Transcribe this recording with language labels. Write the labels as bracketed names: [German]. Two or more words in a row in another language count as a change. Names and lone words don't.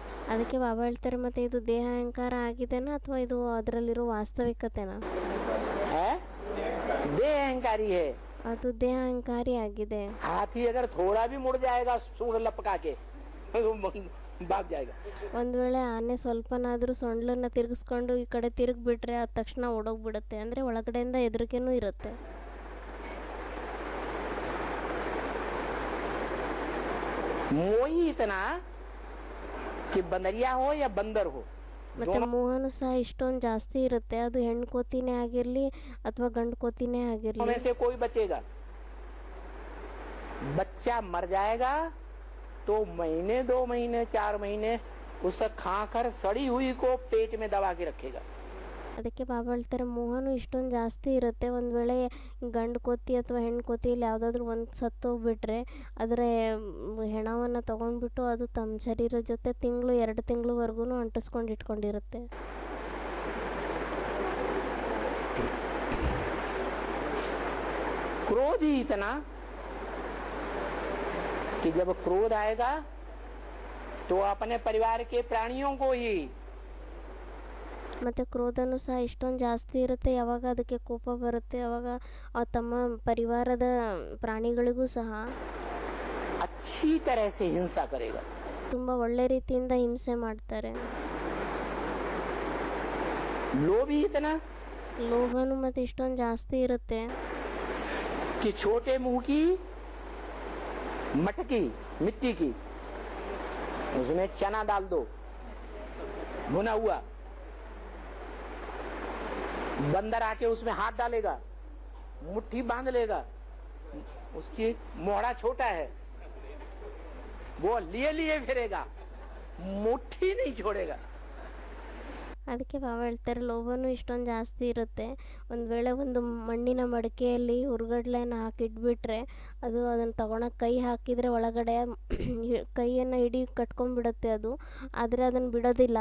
[Kannada] ಅದಕ್ಕೆ ಬಾಬಾ ಹೇಳ್ತಾರೆ, ಮತ್ತೆ ಇದು ದೇಹ ಅಹಂಕಾರ ಆಗಿದೆನಾ ಅಥವಾ ಇದು ಅದರಲ್ಲಿರೋ ವಾಸ್ತವಿಕತೆನಾ? [Hindi] देह अहंकारी है. [Kannada] ಅದು ದೇಹ ಅಹಂಕಾರಿ ಆಗಿದೆ. [Hindi] हाथी अगर थोड़ा भी मुड़ जाएगा सूंड लपका के भाग जाएगा. [Kannada] ಒಂದು ವೇಳೆ ಆನೆ ಸ್ವಲ್ಪನಾದ್ರೂ ಸೊಂಡ್ಲನ್ನ ತಿರುಗಿಸ್ಕೊಂಡು ಈ ಕಡೆ ತಿರುಗ್ಬಿಟ್ರೆ ಅದ ತಕ್ಷಣ ಓಡೋಗ್ಬಿಡುತ್ತೆ. ಅಂದ್ರೆ ಒಳಗಡೆಯಿಂದ ಹೆದರಿಕೆನೂ ಇರುತ್ತೆ. [Hindi] मोही इतना कि बंदरिया हो या बंदर हो. [Kannada] ಮತ್ತೆ ಮೋಹನು ಸಹ ಇಷ್ಟೊಂದು ಜಾಸ್ತಿ ಇರುತ್ತೆ. ಅದು ಹೆಣ್ಣು ಕೋತಿನೇ ಆಗಿರ್ಲಿ ಅಥವಾ ಗಂಡು ಕೋತಿನೇ ಆಗಿರ್ಲಿ. [Hindi] में से कोई बचेगा. बच्चा मर जाएगा तो महीने 2 महीने 4 महीने उसे खाकर सड़ी हुई को पेट में दबा के रखेगा. [Kannada] ಅದಕ್ಕೆ ಬಾಬಾ ಹೇಳ್ತಾರೆ, ಮೋಹನು ಇಷ್ಟೊಂದು ಜಾಸ್ತಿ ಇರುತ್ತೆ. ಒಂದು ವೇಳೆ ಗಂಡು ಕೋತಿ ಅಥವಾ ಹೆಣ್ಣು ಕೋತಿಯಲ್ಲಿ ಯಾವುದಾದ್ರೂ ಒಂದು ಸತ್ತೋಗ್ಬಿಟ್ರೆ ಅದರ ಹೆಣವನ್ನು ತೊಗೊಂಡ್ಬಿಟ್ಟು ಅದು ತಮ್ಮ ಶರೀರದ ಜೊತೆ 2 ತಿಂಗಳವರೆಗೂ ಅಂಟಿಸ್ಕೊಂಡು ಇಟ್ಕೊಂಡಿರುತ್ತೆ. [Hindi] क्रोध ही इतना कि जब क्रोध आएगा तो अपने परिवार के प्राणियों को ही. [Kannada] ಮತ್ತು ಕ್ರೋಧನೂ ಸಹ ಇಷ್ಟೊಂದು ಜಾಸ್ತಿ ಇರುತ್ತೆ. ಯಾವಾಗ ಅದಕ್ಕೆ ಕೋಪ ಬರುತ್ತೆ ಅವಾಗ ತಮ್ಮ ಪರಿವಾರದ ಪ್ರಾಣಿಗಳಿಗೂ ಸಹ [Hindi] अच्छी तरह से हिंसा करेगा. [Kannada] ತುಂಬ ಒಳ್ಳೆ ರೀತಿಯಿಂದ ಹಿಂಸೆ ಮಾಡ್ತಾರೆ. [Hindi] लोभी इतना [Kannada] ಲೋಭನು ಮತ್ತೆ ಇಷ್ಟೊಂದು ಜಾಸ್ತಿ ಇರುತ್ತೆ [Hindi] कि छोटे मुंह की मटकी मिट्टी की उसमें चना डाल दो भुना हुआ, बंदर आके उसमें हाथ डालेगा, मुट्ठी बांध लेगा. उसकी मोहरा छोटा है, वो लिए फिरेगा, मुट्ठी नहीं छोड़ेगा. [Kannada] ಅದಕ್ಕೆ ಬಾಬಾ ಹೇಳ್ತಾರೆ, ಲೋಭನೂ ಇಷ್ಟೊಂದು ಜಾಸ್ತಿ ಇರುತ್ತೆ. ಒಂದು ವೇಳೆ ಒಂದು ಮಣ್ಣಿನ ಮಡಿಕೆಯಲ್ಲಿ ಹುರ್ಗಡ್ಲೆನ ಹಾಕಿಟ್ಬಿಟ್ರೆ ಅದು ಅದನ್ನು ತಗೊಳಕ್ಕೆ ಕೈ ಹಾಕಿದರೆ ಒಳಗಡೆ ಕೈಯನ್ನು ಹಿಡಿ ಕಟ್ಕೊಂಡ್ಬಿಡುತ್ತೆ ಅದು. ಆದರೆ ಅದನ್ನು ಬಿಡೋದಿಲ್ಲ.